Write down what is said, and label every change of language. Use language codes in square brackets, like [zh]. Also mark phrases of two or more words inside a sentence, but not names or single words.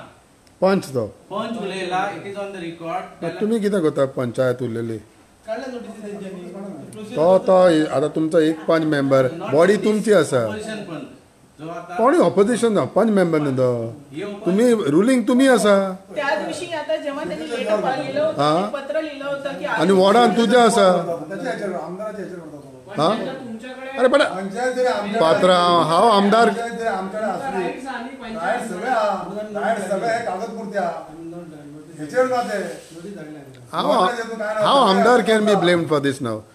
[kok] पंच तो पंच उलयला, [en] it is on the record. [kok] तुमी कितें करता पंचायत उरलेली काढल्या नोटीस तेंच्यांनी. तो आता तुमचो एक पंच मेंबर बॉडी तुमची आसा. [mr] ऑपोजिशन पण जो आता [kok] कोणी ऑपोजिशन ना पंच मेंबर न्हू तो. तुम्ही रुलिंग तुम्ही आसा [mr] त्या दिवशी आता जेव्हा त्यांनी लेटर लिहिलं होतं, ते पत्र लिहिलं होतं की [kok] आणि वॉर्डान तुझे आसा. हा अरे पण पात्र हांव आमदार हांव आमदार [en] can be blamed for this now.